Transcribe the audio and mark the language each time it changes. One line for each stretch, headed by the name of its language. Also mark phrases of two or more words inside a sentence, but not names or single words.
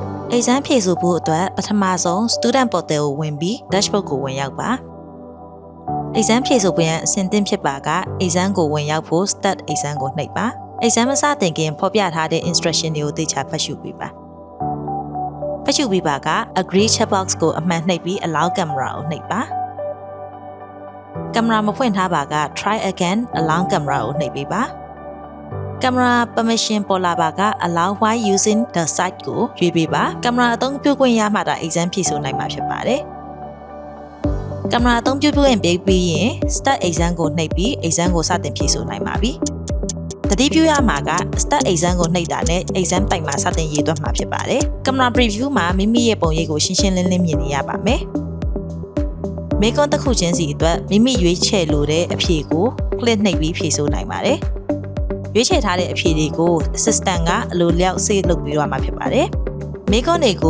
Burmese: exam ဖြေဆိုဖို့အတွက်ပထမဆုံး
English: student portal
Burmese: ကိုဝင်ပြီး dashboard ကိုဝင်ရောက်ပါ exam ဖြေဆိုဖို့ရန်အဆင့်သင့်ဖြစ်ပါက exam ကိုဝင်ရောက်ဖို့
English: start exam
Burmese: ကိုနှိပ်ပါ exam မစတင်ခင်ဖော်ပြထားတဲ့ instruction တွေကိုသေချာဖတ်ရှုပြီးပါဖတ်ရှုပြီးပါက
English: agree checkbox
Burmese: ကိုအမှန်နှိပ်ပြီး
English: allow camera
Burmese: ကိုနှိပ်ပါကင်မရာမဖွင့်ထားပါက
English: try again allow camera
Burmese: ကိုနှိပ်ပေးပါကင်မရာ permission ပေါ်လာပါက
English: allow while using the site
Burmese: ကိုရွေးပေးပါကင်မရာအသုံးပြုခွင့်ရမှသာ exam ဖြေဆိုနိုင်မှာဖြစ်ပါတယ်ကင်မရာအသုံးပြုခွင့်ပေးပြီးရင်
English: start exam
Burmese: ကိုနှိပ်ပြီး exam ကိုစတင်ဖြေဆိုနိုင်ပါပြီတတိပြုရမှာက
English: start exam
Burmese: ကိုနှိပ်တာနဲ့ exam တိုင်မှာစတင်ရေးသွင်းမှာဖြစ်ပါတယ်ကင်မရာ preview မှာမိမိရဲ့ပုံရိပ် ကိုရှင်းရှင်းလင်းလင်းမြင်နေရပါမယ်မေကွန်တစ်ခုချင်းစီအတွက်မိမိရွေးချယ်လိုတဲ့အဖြေကို click နှိပ်ပြီးဖြေဆိုနိုင်ပါတယ်ရွေးချယ်ထားတဲ့အဖြေတွေကို assistant ကအလိုလျောက်
English: save
Burmese: လုပ်ပြီးတော့မှာဖြစ်ပါတယ်မေကွန်တွေကို